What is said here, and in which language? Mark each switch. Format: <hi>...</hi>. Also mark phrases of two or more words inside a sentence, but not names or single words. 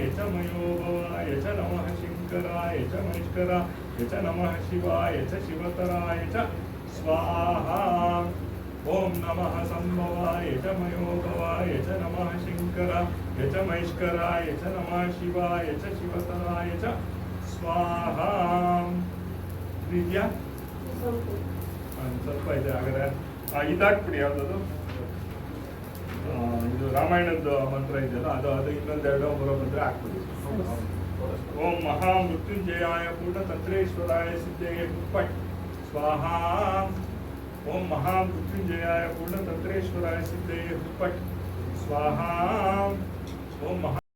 <sa>च मयोभवाय च नमः शंकराय च महेश्वराय च नमः शिवाय च शिवतराय च स्वाहा ओम नमः संभवाय च मयोभवाय च नमः शंकराय च महेश्वराय च नमः शिवाय च शिवतराय च स्वाहा</sa> <kn>ಇದೆಯಾ ಸ್ವಲ್ಪ ಇದೆ ಹಾಗಾದ್ರೆ ಇದಾಕ್ಬಿಡಿ ಯಾವ್ದದು ಇದು ರಾಮಾಯಣದ ಮಂತ್ರ ಇದೆಯಲ್ಲ ಅದು ಇನ್ನೊಂದೆರಡು ಬರೋ ಬಂದ್ರೆ ಹಾಕ್ಬಿಡಿ</kn> <sa>ಓಂ ಮಹಾ ಮೃತ್ಯುಂಜಯಾಯ ಪೂರ್ಣತಂತ್ರೇಶ್ವರಾಯ ಸಿದ್ಧಯೇ ಪಟ್ ಸ್ವಾಹಾ ಓಂ ಮಹಾ ಮೃತ್ಯುಂಜಯಾಯ ಪೂರ್ಣತಂತ್ರೇಶ್ವರಾಯ ಸಿದ್ಧಯೇ ಪಟ್ ಸ್ವಾಹಾ ಓಂ ಮಹಾ</sa>